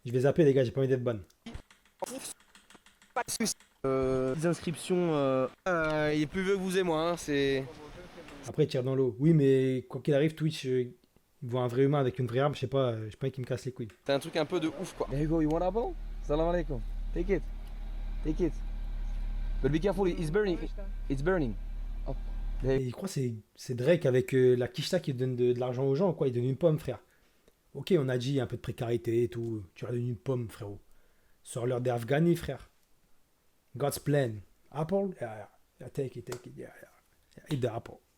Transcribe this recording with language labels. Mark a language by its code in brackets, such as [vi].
[fr] Je vais zapper, les gars, j'ai pas envie d'être ban. Pas de soucis. Les inscriptions, il est plus vieux que vous et moi, hein, c'est. Après, il tire dans l'eau. Oui, mais quoi qu'il arrive, Twitch, il voit un vrai humain avec une vraie arme, je sais pas qui me casse les couilles. C'est un truc un peu de ouf, quoi. [en] There you go, you want apple? Salam alaikum. Take it. Take it. But be careful, it's burning. It's burning. Oh. [fr] Et il croit que c'est Drake avec la quicheta qui donne de l'argent aux gens, quoi. Il donne une pomme, frère. Ok, on a dit un peu de précarité et tout. Tu leur donnes une pomme, frérot. Sors-leur des Afghani, frère. [en] God's plan. Apple? Yeah. Take it. Yeah. Eat the apple.